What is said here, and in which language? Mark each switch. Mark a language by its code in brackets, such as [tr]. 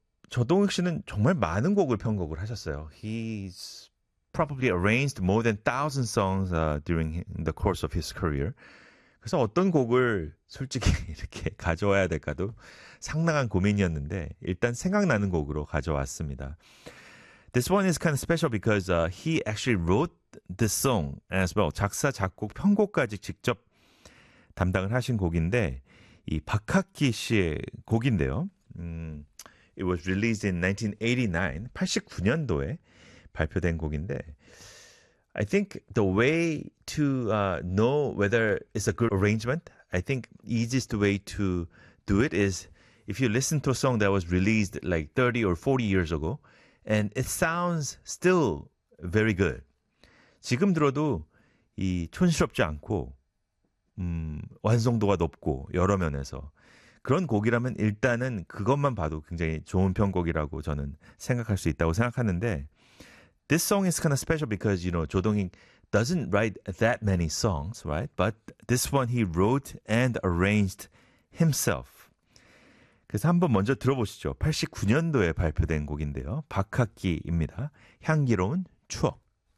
[ko] 조동익 씨는 정말 많은 곡을 편곡을 하셨어요. [en] He's probably arranged more than 1,000 songs during the course of his career. [ko] 그래서 어떤 곡을 솔직히 이렇게 가져와야 될까도 상당한 고민이었는데 일단 생각나는 곡으로 가져왔습니다. [en] This one is kind of special because he actually wrote this song as well. [ko] 작사, 작곡, 편곡까지 직접 담당을 하신 곡인데 이 박학기 씨의 곡인데요. [en] It was released in 1989, [ko] 89년도에 발표된 곡인데 [en] I think the way to know whether it's a good arrangement, I think easiest way to do it is if you listen to a song that was released like 30 or 40 years ago, and it sounds still very good. [ko] 지금 들어도 이 촌스럽지 않고 완성도가 높고 여러 면에서 그런 곡이라면 일단은 그것만 봐도 굉장히 좋은 편곡이라고 저는 생각할 수 있다고 생각하는데 [en] This song is kind of special because, you know, 조동익 doesn't write that many songs, right? But this one he wrote and arranged himself. [ko] 그래서 한번 먼저 들어보시죠. 89년도에 발표된 곡인데요. 박학기입니다. 향기로운 추억.